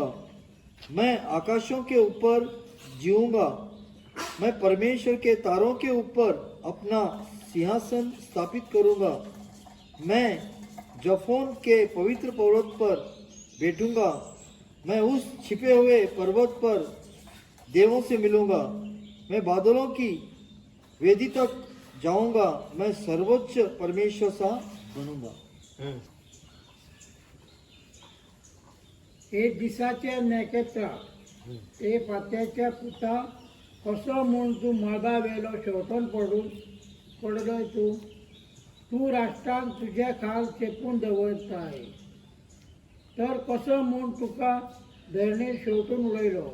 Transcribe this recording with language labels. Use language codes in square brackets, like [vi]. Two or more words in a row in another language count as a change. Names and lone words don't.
[hi] मैं आकाशों के ऊपर जीऊंगा, मैं परमेश्वर के तारों के ऊपर अपना सिंहासन स्थापित करूंगा, मैं जफोन के पवित्र पर्वत पर बैठूंगा, मैं उस छिपे हुए पर्वत पर देवों से मिलूंगा, मैं बादलों की वेदी तक जाऊंगा, मैं सर्वोच्च परमेश्वर सा बनूंगा. [kok] एक दिसाचे नखेत्र ते फात्याच्या पुता कसो म्हूण तूं मागा वेलो शेवटून पडलोय तूं राष्ट्रांक तुजे खाल चेपून दवरताय, तर कसो म्हूण तुका धरणीर शेवटून उडयलो.